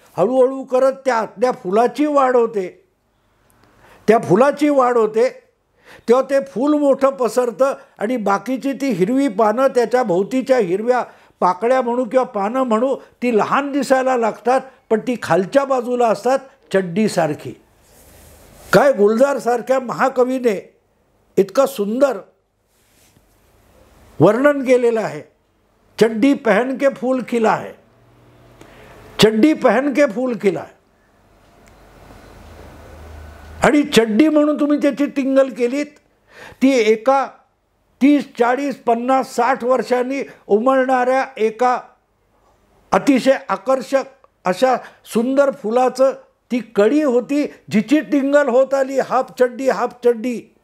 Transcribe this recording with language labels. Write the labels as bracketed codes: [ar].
[mr] हळूहळू करत त्या फुलाची वाढ होते. त्या फुलाची वाढ होते तेव्हा ते फूल मोठं पसरतं आणि बाकीची ती हिरवी पानं, त्याच्या भोवतीच्या हिरव्या पाकळ्या म्हणू किंवा पानं म्हणू, ती लहान दिसायला लागतात पण ती खालच्या बाजूला असतात चड्डीसारखी. काय गुलजारसारख्या महाकवीने इतकं सुंदर वर्णन केलेलं आहे. [hi] चड्डी पहन के फूल खिला है, चड्डी पहन के फूल खिला है. [mr] आणि चड्डी म्हणून तुम्ही त्याची टिंगल केलीत, ती एका 30, 40, 50, 60 वर्षांनी उमलणाऱ्या एका अतिशय आकर्षक अशा सुंदर फुलाचं ती कळी होती, जिची टिंगल होत आली हाफ चड्डी, हाफ चड्डी.